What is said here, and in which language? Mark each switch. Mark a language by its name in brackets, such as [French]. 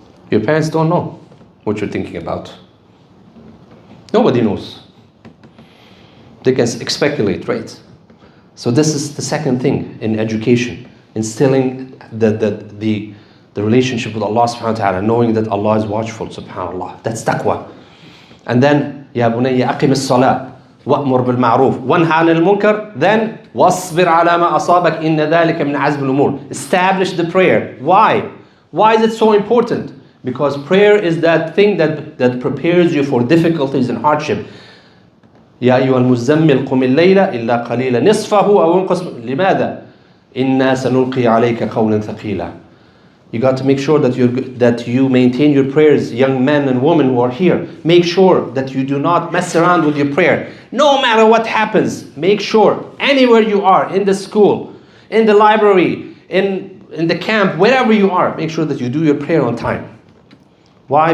[English] Your parents don't know what you're thinking about. Nobody knows. They can speculate, right? So this is the second thing in education. Instilling the relationship with Allah subhanahu wa ta'ala, knowing that Allah is watchful, subhanallah. That's taqwa. And then, [Arabic] يا بني أقم الصلاة وأمر بالمعروف وانهى عن المنكر. [English] Then, [Arabic] واصبر على ما أصابك إن ذلك من عزم الأمور. [English] Establish the prayer. Why? Why is it so important? Because prayer is that thing that prepares you for difficulties and hardship. [Arabic] يا أيها المزمل قم الليل إلا قليلا نصفه أو انقص. لماذا؟ إنا سنلقي عليك قولا ثقيلا. [English] You got to make sure that you maintain your prayers, young men and women who are here. Make sure that you do not mess around with your prayer. No matter what happens, make sure anywhere you are, in the school, in the library, in the camp, wherever you are, make sure that you do your prayer on time. Why?